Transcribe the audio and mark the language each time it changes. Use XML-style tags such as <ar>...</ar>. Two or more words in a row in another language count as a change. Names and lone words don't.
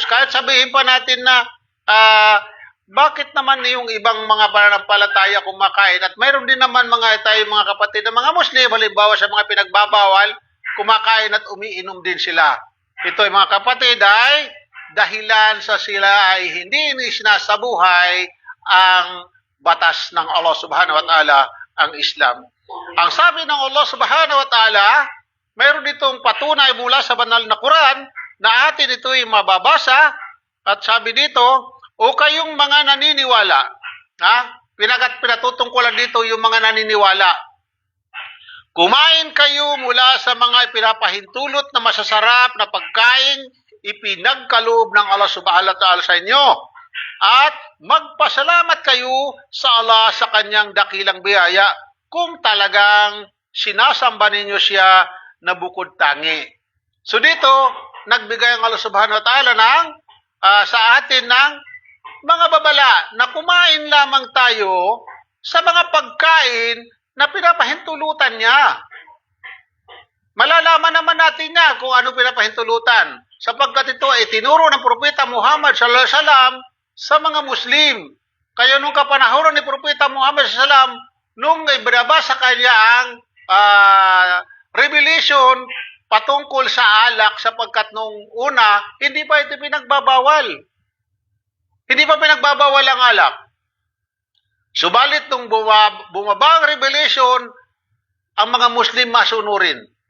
<tl>Kahit sabihin pa natin na bakit naman yung ibang mga pananampalataya kumakain at mayroon din naman mga kapatid na mga Muslim, halimbawa sa mga pinagbabawal, kumakain at umiinom din sila. Ito ay mga kapatid ay dahilan sa sila ay hindi sinasabuhay ang batas ng Allah</tl> <ar>سبحانه وتعالى,</ar> <tl>ang Islam. Ang sabi ng Allah</tl> <ar>سبحانه وتعالى,</ar> <tl>mayroon ditong patunay mula sa banal na Quran na atin ito'y mababasa at sabi dito, o kayong mga naniniwala, pinatutungkulan dito yung mga naniniwala, kumain kayo mula sa mga ipinapahintulot na masasarap na pagkain ipinagkaloob ng Allah</tl> <ar>سبحانه وتعالى</ar> <tl>sa inyo at magpasalamat kayo sa Allah sa kanyang dakilang biyaya kung talagang sinasamba ninyo siya na bukod tangi. So dito, nagbigay ang Allah</tl> <ar>سبحانه وتعالى</ar> <tl>sa atin ng mga babala na kumain lamang tayo sa mga pagkain na pinapahintulutan niya. Malalaman naman natin niya kung ano pinapahintulutan sapagkat ito ay tinuro ng Propeta Muhammad</tl> <ar>صلى الله عليه وسلم</ar> <tl>sa mga Muslim. Kaya nung kapanahonan ni Propeta Muhammad</tl> <ar>صلى الله عليه وسلم,</ar> <tl>nung ibinabasa kanya ang revelation patungkol sa alak sapagkat nung una, hindi pa ito pinagbabawal. Hindi pa pinagbabawal ang alak. Subalit nung bumaba ang revelation, ang mga Muslim masunurin.</tl>